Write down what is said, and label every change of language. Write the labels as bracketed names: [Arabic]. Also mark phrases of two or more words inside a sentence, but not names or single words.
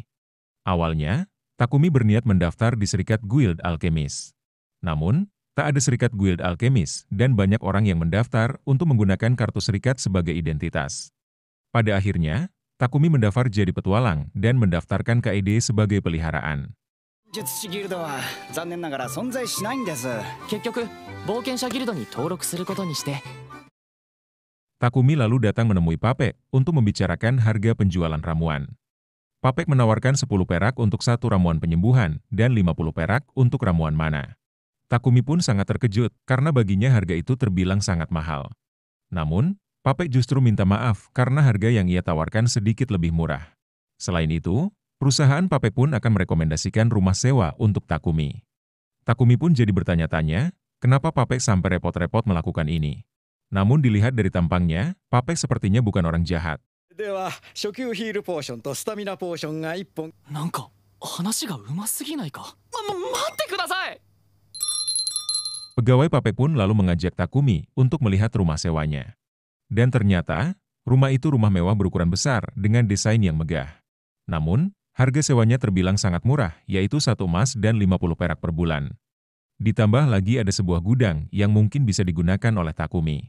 [Indonesian] Awalnya, Takumi berniat mendaftar di Serikat Guild Alkemis. Namun, tak ada Serikat Guild Alkemis dan banyak orang yang mendaftar untuk menggunakan kartu serikat sebagai identitas. Pada akhirnya, Takumi mendaftar jadi petualang dan mendaftarkan KED sebagai peliharaan. [Japanese] 術師ギルドは残念ながら存在しないんです。結局冒険者ギルドに登録することにして。 [Indonesian] Takumi lalu datang menemui Papek untuk membicarakan harga penjualan ramuan. Papek menawarkan 10 perak untuk 1 ramuan penyembuhan dan 50 perak untuk ramuan mana. Takumi pun sangat terkejut karena baginya harga itu terbilang sangat mahal. Namun, Papek justru minta maaf karena harga yang ia tawarkan sedikit lebih murah. Selain itu, perusahaan Papek pun akan merekomendasikan rumah sewa untuk Takumi. Takumi pun jadi bertanya-tanya, kenapa Papek sampai repot-repot melakukan ini. Namun dilihat dari tampangnya, Papek sepertinya bukan orang jahat. [Japanese] では、初級ヒールポーションとスタミナポーションが1本。なんか話が上手すぎないか。待ってください。 [Indonesian] Pegawai Papek pun lalu mengajak Takumi untuk melihat rumah sewanya. Dan ternyata, rumah itu rumah mewah berukuran besar dengan desain yang megah. Namun, harga sewanya terbilang sangat murah, yaitu 1 emas dan 50 perak per bulan. Ditambah lagi ada sebuah gudang yang mungkin bisa digunakan oleh Takumi.